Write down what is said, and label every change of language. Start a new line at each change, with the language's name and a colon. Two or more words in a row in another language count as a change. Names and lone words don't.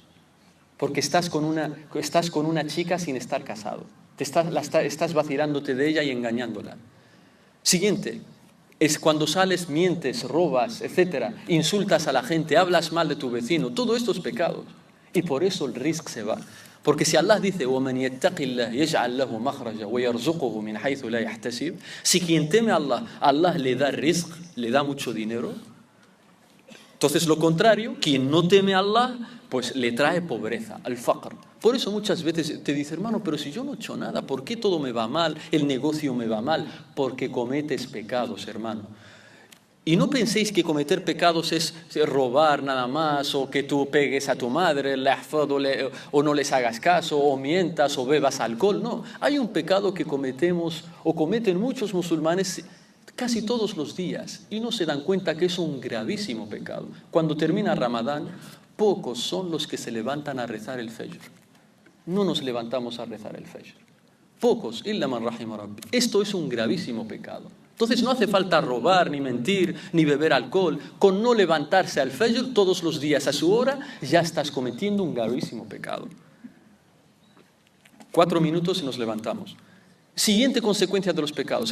Spanish: Porque estás con una chica sin estar casado. Estás vacilándote de ella y engañándola. Siguiente, es cuando sales, mientes, robas, etc. Insultas a la gente, hablas mal de tu vecino. Todo esto es pecados. Y por eso el rizq se va. Porque si Allah dice
Arabic: وَمَنْ يَتَّقِ اللَّهِ يَجْعَلْ لَهُ مَخْرَجًا وَيَرْزُقُهُ مِنْ حَيْثُ لَا يَحْتَسِبُ,
Spanish: si quien teme a Allah le da rizq, le da mucho dinero. Entonces lo contrario, quien no teme a Allah, pues le trae pobreza, al-faqr. Por eso muchas veces te dice, hermano, pero si yo no he hecho nada, ¿por qué todo me va mal? El negocio me va mal. Porque cometes pecados, hermano. Y no penséis que cometer pecados es robar nada más, o que tú pegues a tu madre, o no les hagas caso, o mientas, o bebas alcohol. No, hay un pecado que cometemos, o cometen muchos musulmanes casi todos los días, y no se dan cuenta que es un gravísimo pecado. Cuando termina Ramadán, pocos son los que se levantan a rezar el Fajr. No nos levantamos a rezar el Fajr. Pocos,
Arabic: إلا من رحم ربي.
Spanish: Esto es un gravísimo pecado. Entonces no hace falta robar, ni mentir, ni beber alcohol. Con no levantarse al Fajr todos los días a su hora, ya estás cometiendo un gravísimo pecado. 4 minutos y nos levantamos. Siguiente consecuencia de los pecados.